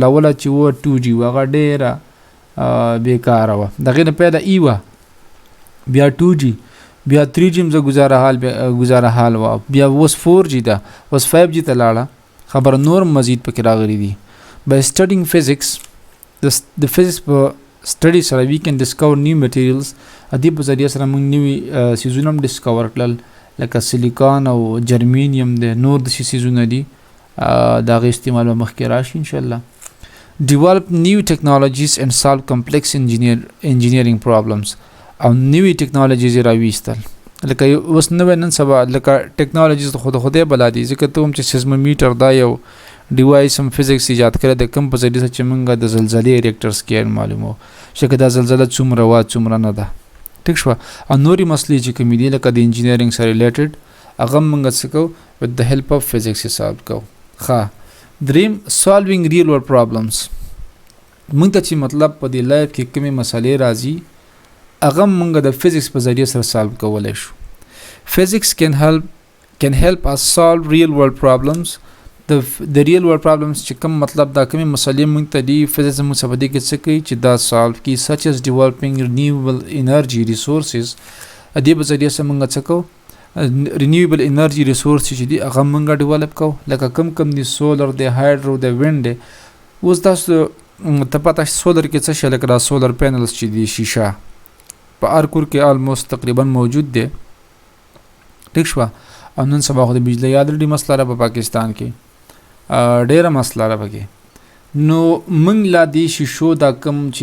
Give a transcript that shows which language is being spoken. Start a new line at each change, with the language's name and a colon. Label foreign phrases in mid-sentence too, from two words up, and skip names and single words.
Pashto: لاوله چې وه 2G وه هغه ډېره بېکاره وه، د هغې نه پیدا ای وه، بیا 2G، بیا 3G هم زه ګزاره حال وه، بیا اوس 4G ده، اوس 5G ته لاړه، خبره نور مزید پکې راغلي دي.
English: By studying physics،
Pashto: د فزیکس په سټډي سره
English: we can discover new materials.
Pashto: د دې په ذریعه سره موږ نوي څیزونه هم ډسکور کړل، لکه سیلیکان او جرمینیم دی، نور داسې څیزونه دي، د هغې استعمال به مخکې راشي انشاءالله.
English: Develop new technologies and solve complex engineering problems.
Pashto: او نوي ټیکنالوجیز یې راویستل، لکه اوس نوې نن سبا لکه ټیکنالوژیز خود خوده بلا دي ځکه ته هم چې سیزمومیټر دا یو ډیوایس هم فزیکس ایجاد کړی د کوم په ذریعه چې موږ د زلزلې
English: Richter scale
Pashto: معلومو چې دا زلزله څومره وا څومره نه ده ټیک شو او نوري مسلې چې کوم دي لکه د انجینیرینګ سره ریلیټډ هغه موږ څه کو
English: with the help of physics
Pashto: سالو کو دریم
English: solving real world problems
Pashto: موږ ته چې مطلب په دی لایف کې کومې مسالې راځي هغه موږ د فزیکس په ذریعه سره سالو کولای شو
English: physics can help us solve real world problems the real world problems
Pashto: چې کوم مطلب دا کومې مسالې موږ ته دی فزیکس موږ په دې کې څه کوي چې دا سالو کی
English: such as developing renewable energy
Pashto: resources دې په ذریعه سره موږ څه کو
English: renewable energy resources
Pashto: چې دی هغه موږ ډیولپ کو لکه کم دی سولر دی هایډرو دی وینډ اوس تاسو ته پته سولر کې څه شي لکه دا
English: solar panels
Pashto: چې دی شیشه په هر کور کې آلموست تقریبا موجود دی ټیک شو او نن سبا خو د بجلی یاد لري مسله را په پاکستان کې ډیره مسله را پکې نو موږ لا دی شیشو دا کم چې